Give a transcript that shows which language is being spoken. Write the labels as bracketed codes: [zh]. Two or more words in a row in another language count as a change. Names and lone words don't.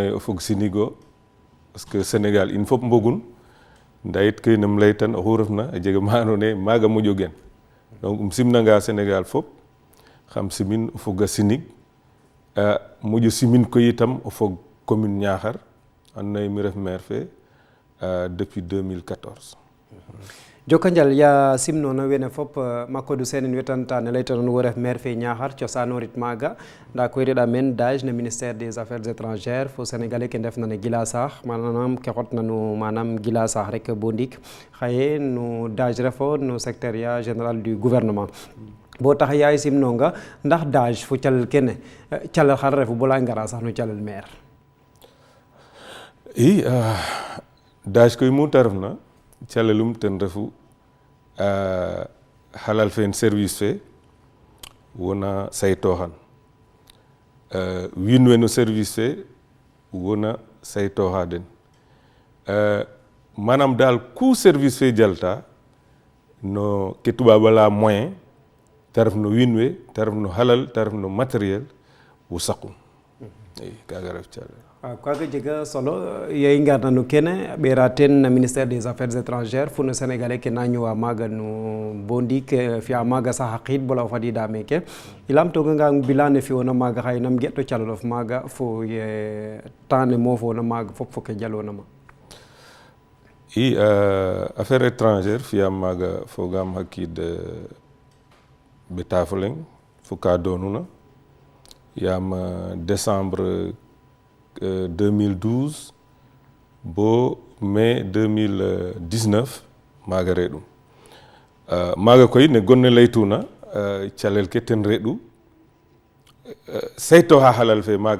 [srr] yee o fog Sinigo [fr] parce que [srr] Sénégal in fop mbogun ndaa yit ke nem laytan oxu refna a jega ma andoona yee maaga moƴo gen donc simnanga Sénégal fop xam simin o fog a Sinig moƴo simin koy itam o fog commune Niakhar andoona yee mi ref maire fe depuis 2014 joka njal ya simnoona wene fop Macodou Sene in wetanta ne laytanoona wo ref maire fe Niakhar cosaanorit maaga ndaa koy reɗa meen dage no [fr] ministère des affaires étrangères [srr] fo sénégalais ke ndefna no gila saax manam ke xotna no manam gila saax rek bo ndiik xaye no dage refo no [fr] secrétariat général du gouvernement [srr] bo tax yaay simnonga ndax dage fo calel kene calel xar refu bo lay ngara sax no calel maire i dage koy mu ta refna calelum ten refu halal fe service fe wona saytoxan wiin we no service fe wona saytoxa den manam daal ku service fe jalta no ke tubaab a laya moyen te ref no wiin we te ref no halal te ref no matériel wo saqum i kaaga ref calel waaw kaaga jega solo ye i ngarna no kene a ɓeera teen no [fr] ministère des affaires étrangères [srr] fo no sénégalais ke na ñowa maaga no bo ndiik fi'a maaga sax a qiid bola o fadiida meeke i lamtoganga bilan ne fi'oona maaga xaye nam ge'to calelof maaga fo temps ne moofoona maaga fop fo ke jaloona ma i [fr] affaire étrangère [srr] fi'aam maaga fogaam xa qiid ɓeta fo leŋ fo ka doonuna yaam décembre 2012 bo mai 2019 maaga reɗum maaga koy ne gonne laytuna calel ke ten reɗu saytoxa halal fe maaga